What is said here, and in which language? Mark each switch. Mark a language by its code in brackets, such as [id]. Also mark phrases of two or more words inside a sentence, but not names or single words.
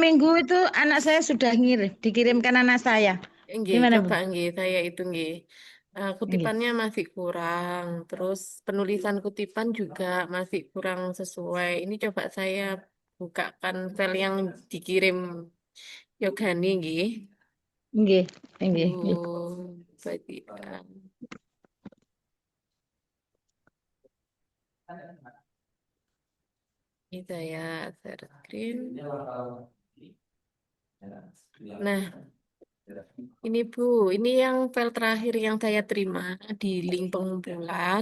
[id] Minggu itu anak saya sudah dikirimkan anak saya. Nggih, Gimana, Bu? coba nggih, saya itu nggih. Nggih. Kutipannya masih kurang, terus penulisan kutipan juga masih kurang sesuai. Ini coba saya bukakan file yang dikirim Yogani nggih. [jv] Nggih, nggih, nggih. [id] Bu Badian. Ini saya [en] share screen. [id] Nah, ini Bu, ini yang file terakhir yang saya terima di link pengumpulan.